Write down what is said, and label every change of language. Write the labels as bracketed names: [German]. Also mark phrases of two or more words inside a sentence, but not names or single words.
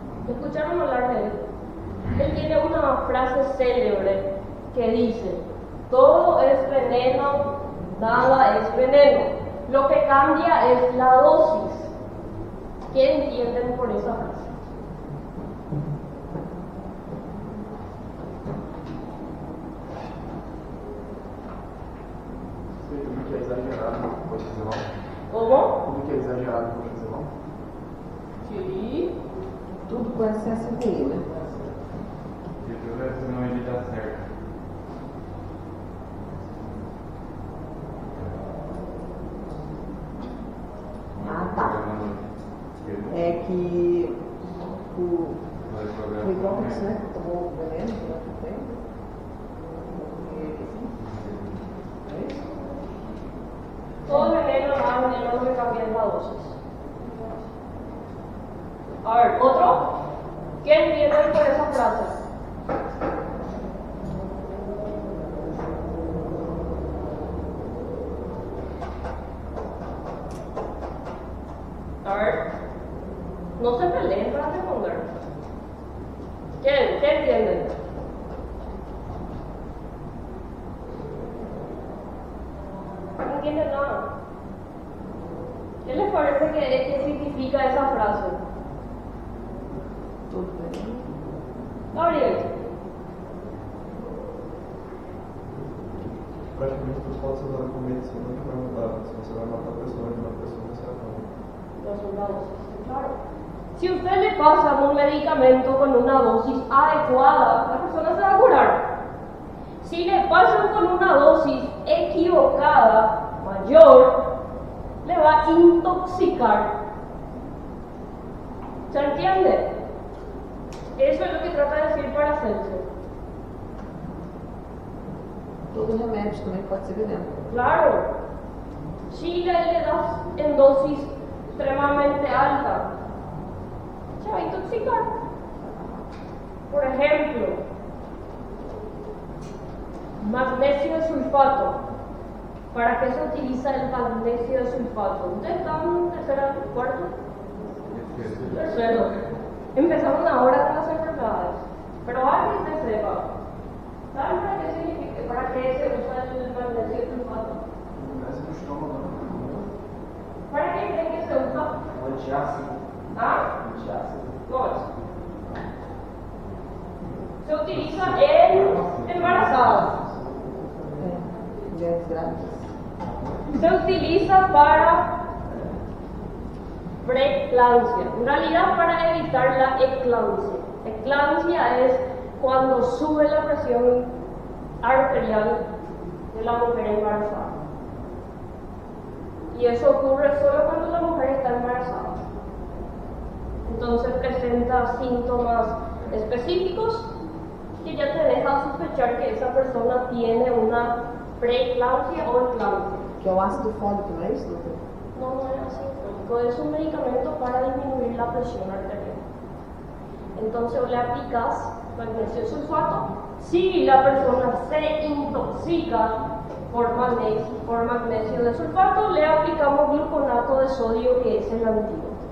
[Spanish] ¿Escucharon hablar de él? Él tiene una frase célebre que dice: todo es veneno, nada es veneno. Lo que cambia es la dosis. ¿Qué entienden por esa frase? [Portuguese] Tudo que é exagerado pode fazer mal. [Spanish] ¿Cómo? [Portuguese] Tudo que é exagerado pode fazer mal. [Spanish] Sí. [Portuguese] Tudo com excesso é ruim, né? De tudo é senão ele dá certo. Ah, tá. É que o Hipócrates, né, que tomou o veneno durante o tempo. É isso? [Spanish] Todo veneno, nada veneno, lo que cambia es la dosis. A ver, ¿otro? ¿Qué entienden por esa frase? A ver, no se peleen para responder. ¿Qué entienden? No entienden nada. ¿Qué les parece que significa esa frase? [Portuguese] Tudo veneno. Gabriel, Praticamente tudo pode ser usado como medicina que vai mudar. Se você vai matar a pessoa, de uma pessoa, você vai matar. [Spanish] los soldados, claro. Si usted le pasa un medicamento con una dosis adecuada, la persona se va a curar. Si le pasan con una dosis equivocada, mayor, le va a intoxicar. ¿Se entiende? Eso es lo que trata de decir Paracelso. [Portuguese] Todo remédio também pode ser veneno. [Spanish] Claro, si le das en dosis extremadamente alta, se va a intoxicar. Por ejemplo, magnesio de sulfato. ¿Para qué se utiliza el magnesio de sulfato? ¿Ustedes están en tercero o cuarto? Tercero. Empezamos ahora con las enfermedades. Pero alguien que sepa, ¿saben para qué significa, para qué se usa el magnesio de sulfato? [Portuguese] Mas no estômago, não. [Spanish] ¿Para qué creen que se usa? Antiácido. ¿Ah? Antiácido. No es. Se utiliza en embarazadas. [Portuguese] Mulheres grávidas. [Spanish] Se utiliza para preeclampsia, en realidad para evitar la eclampsia. Eclampsia es cuando sube la presión arterial de la mujer embarazada. Y eso ocurre solo cuando la mujer está embarazada. Entonces presenta síntomas específicos que ya te dejan sospechar que esa persona tiene una preeclampsia o eclampsia. [Portuguese] Que é o ácido fólico, não é isso, doutor? [Spanish] No, no es ácido fólico, es un medicamento para disminuir la presión arterial. Entonces le aplicas magnesio sulfato. Si la persona se intoxica por magnesio de sulfato, le aplicamos gluconato de sodio, que es el antídoto.